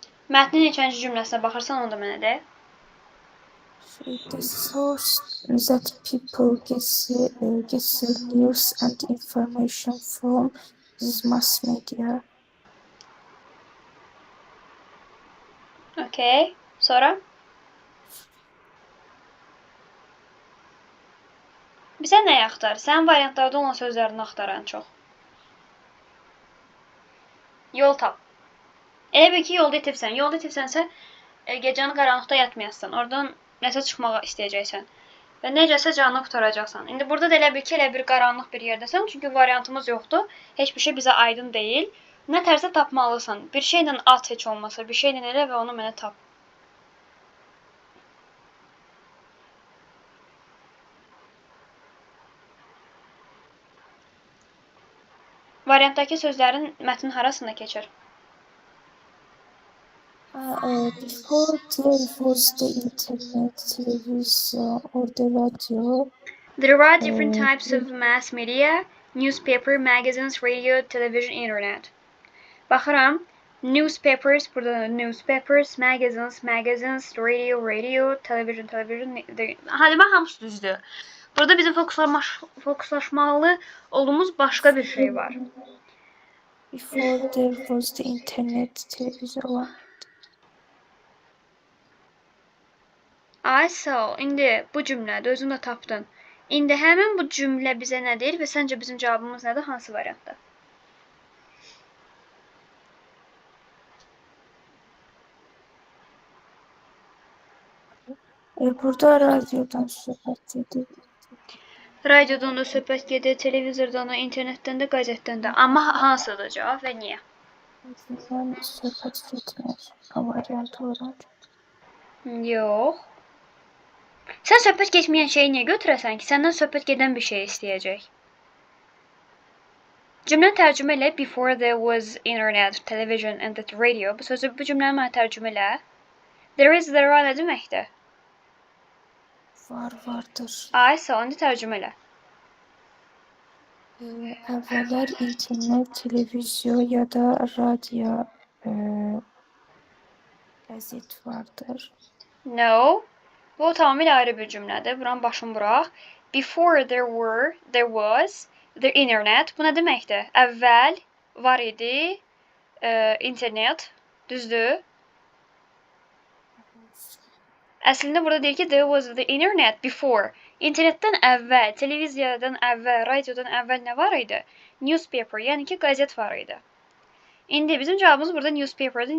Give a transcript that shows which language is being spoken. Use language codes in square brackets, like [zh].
[az] Mətnin neçənci cümləsinə baxırsan, onu da mənə de. [en] The source that people get their news and information from is mass media. [az] Okay. Sonra? Bizə nəyi axtar? Sənin variantlarda olan sözlərini axtar ən çox. Yol tap. Elə bil ki, yolda itibsən. Yolda itibsənsə, gecəni qaranlıqda yatmayasın. Oradan nəsə çıxmağa istəyəcəksən. Və necəsə canını qutaracaqsan. İndi burada da elə bil ki, elə bir qaranlıq bir yerdəsən. Çünki variantımız yoxdur. Heç bir şey bizə aydın deyil. Nə tərsə tapmalısan. Bir şeylə at heç olmasa. Bir şeylə elə və onu mənə tap. Variantdakı sözlərin mətnin harasında keçir? [en] Before there was the internet, television or the radio. There are different types of mass media. Newspaper, magazines, radio, television, internet. Baxıram. Newspapers, burada da newspapers, magazines, radio, television. [az] Hadi bax, hamısı düzdür. Burada bizim fokuslaşmalı olduğumuz başqa bir şey var. [en] Before there was the internet, television var. [az] Ay sağ ol. İndi bu cümlədə özün də tapdın. İndi həmin bu cümlə bizə nə deyir və səncə bizim cavabımız nədir? Hansı variantda? Burada radyodan söhbət edir. Radiodan da söhbət gedir, televizordan da, internetdən də, qəzetdən də. Amma hansıdır cavab və niyə? Mən söhbət getmir. Variant olaraq. Yox. Sən söhbət geçməyən şeyi niyə götürəsən ki? Səndən söhbət gedən bir şey istəyəcək. Cümləni tərcümə elə. [en] Before there was internet, television and the radio. [az] Bu sözü, bu cümləni mənə tərcümə elə. [en] There is, there are [az] nə deməkdir? Vardır. Ay, sağ indi tərcümə elə. Əvvəllər internet, televizyon ya da radio qəzet vardır. [en] No. [az] Bu tamamilə ayrı bir cümlədir. Buranın başını bıraq. [en] Before there was the internet. [az] Bu nə deməkdir? Əvvəl var idi internet. Düzdür? Əslində burada deyir ki, [en] there was the internet before. [az] İnternetdən əvvəl, televiziyadan əvvəl, radiodan əvvəl nə var idi? Newspaper, yəni ki, qəzet var idi. İndi bizim cavabımız burada newspaper'dır.